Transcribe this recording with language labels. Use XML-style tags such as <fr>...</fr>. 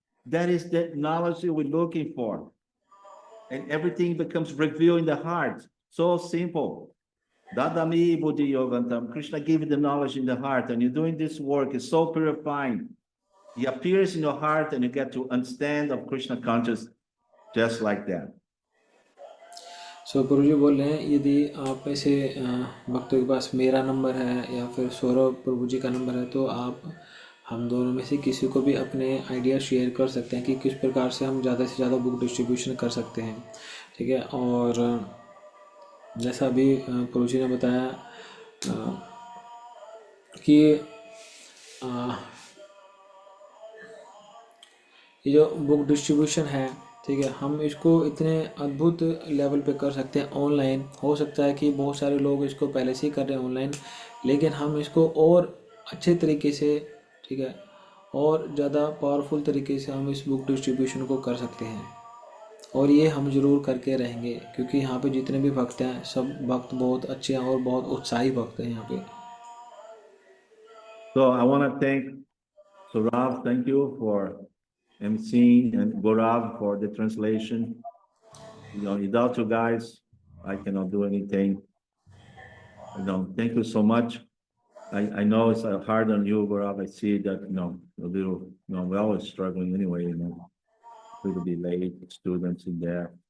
<en>That is the knowledge that we're looking for. And everything becomes revealed in the heart.</en> <sa>So simple. Dadami Buddhi Yogantam.</sa> <en>Krishna gave you the knowledge in the heart, and you're doing this work. It's so purifying. He appears in your heart, and you get to understand of Krishna consciousness just like that.</en> <hi>सो प्रभु जी बोल रहे हैं, यदि आप में से भक्तों के पास मेरा नंबर है या फिर सौरभ प्रभु जी का नंबर है, तो आप हम दोनों में से किसी को भी अपने आइडिया शेयर कर सकते हैं कि किस प्रकार से हम ज़्यादा से ज़्यादा बुक डिस्ट्रीब्यूशन कर सकते हैं, ठीक है। और जैसा अभी प्रभु जी ने बताया कि ये जो बुक डिस्ट्रीब्यूशन है, ठीक है, हम इसको इतने अद्भुत लेवल पे कर सकते हैं ऑनलाइन। हो सकता है कि बहुत सारे लोग इसको पहले से ही कर रहे हैं ऑनलाइन, लेकिन हम इसको और अच्छे तरीके से, ठीक है, और ज़्यादा पावरफुल तरीके से हम इस बुक डिस्ट्रीब्यूशन को कर सकते हैं। और ये हम ज़रूर करके रहेंगे, क्योंकि यहाँ पे जितने भी भक्त हैं, सब भक्त बहुत अच्छे हैं और बहुत उत्साही भक्त हैं यहाँ पे।</hi> <en>So I want to thank Saurav, thank you for emceeing, and Gaurav for the translation. Without you guys, I cannot do anything. Thank you so much. I know it's hard on you, Gaurav. I see that, a little, we're always struggling anyway, to be late, students in there.</en>